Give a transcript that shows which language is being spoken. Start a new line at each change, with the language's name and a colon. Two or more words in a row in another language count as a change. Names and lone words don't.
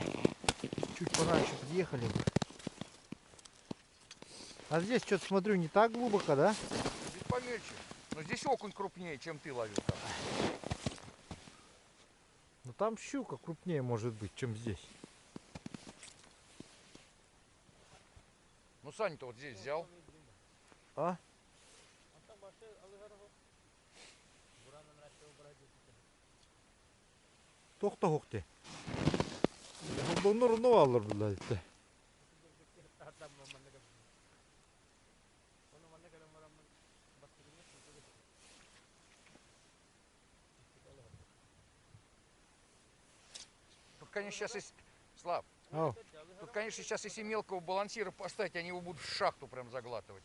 Russian: Чуть пораньше приехали бы. А здесь что-то смотрю не так глубоко, да? Здесь помельче. Но здесь окунь крупнее, чем ты ловил там. Но там щука крупнее может быть, чем здесь. Ну Саня-то вот здесь взял. А? Tohtohukti.
Turkish: Bu ne alır bunlar işte.
Russian: Тут, конечно, сейчас если... Слав,
Turkish: Al.
Russian: тут, конечно, сейчас если мелкого балансира поставить, они его будут в шахту прям заглатывать.